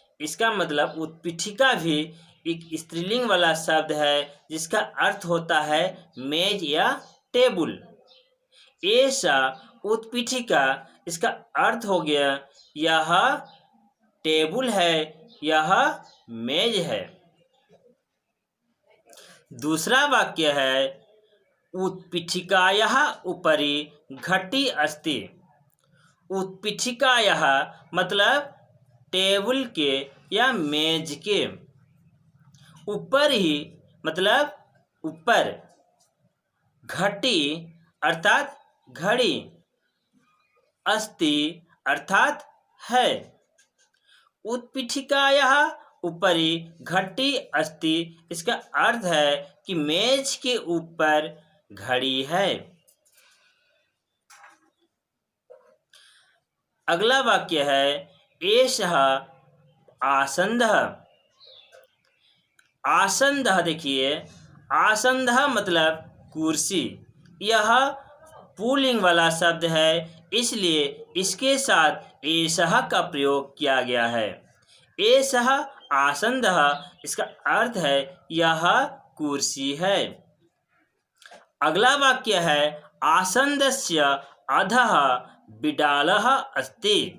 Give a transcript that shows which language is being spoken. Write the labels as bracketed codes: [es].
[hi] इसका मतलब उत्पीठिका भी एक स्त्रीलिंग वाला शब्द है जिसका अर्थ होता है मेज या टेबल। [sa] एषा उत्पीठिका, [hi] इसका अर्थ हो गया यह टेबल है, यह मेज है। दूसरा वाक्य है, [sa] उत्पीठिकायाः उपरि घटी अस्ति। [hi] उत्पीठिकायाः मतलब टेबल के या मेज के ऊपर ही मतलब ऊपर, घटी अर्थात घड़ी, अस्ति अर्थात है। [sa] उत्पीठिकायाः उपरि घटी अस्ति, [hi] इसका अर्थ है कि मेज के ऊपर घड़ी है। अगला वाक्य है, [sa] एषः आसन्दः। [hi] आसन्दः देखिए, आसन्दः मतलब कुर्सी। यह पुल्लिंग वाला शब्द है, इसलिए इसके साथ एषः का प्रयोग किया गया है। [sa] एषः आसन्दः, [hi] इसका अर्थ है यह कुर्सी है। अगला वाक्य है, [sa] आसन्दस्य अधः बिडालः अस्ति।